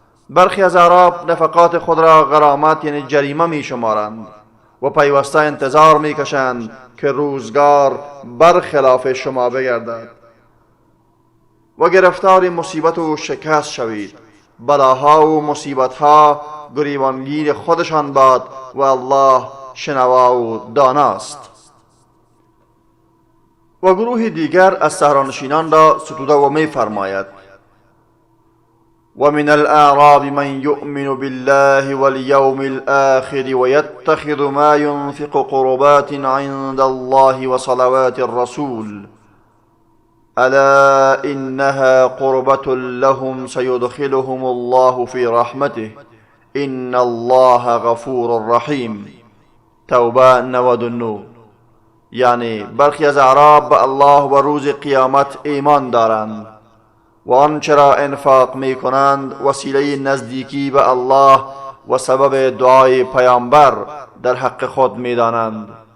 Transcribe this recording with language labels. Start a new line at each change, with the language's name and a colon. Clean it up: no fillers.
Persian: برخی از اعراب نفقات خود را غرامت یعنی جریمه می شمارند و پیوسته انتظار می کشند که روزگار برخلاف شما بگردد و گرفتار مصیبت و شکست شوید. بلاها و مصیبتها گریبانگیر خودشان باد و الله شنوا و داناست. و گروه دیگر از صحرانشینان را ستوده و می فرماید:
Arabic: ومن الأعراب من يؤمن بالله واليوم الآخر ويتخذ ما ينفق قربات عند الله وصلوات الرسول ألا إنها قربة لهم سيدخلهم الله في رحمته إن الله غفور رحیم.
Persian: توبه 99. یعنی برخی از اعراب به الله و روز قیامت ایمان دارند و آنچه را انفاق می کنند وسیله نزدیکی به الله و سبب دعای پیامبر در حق خود می دانند.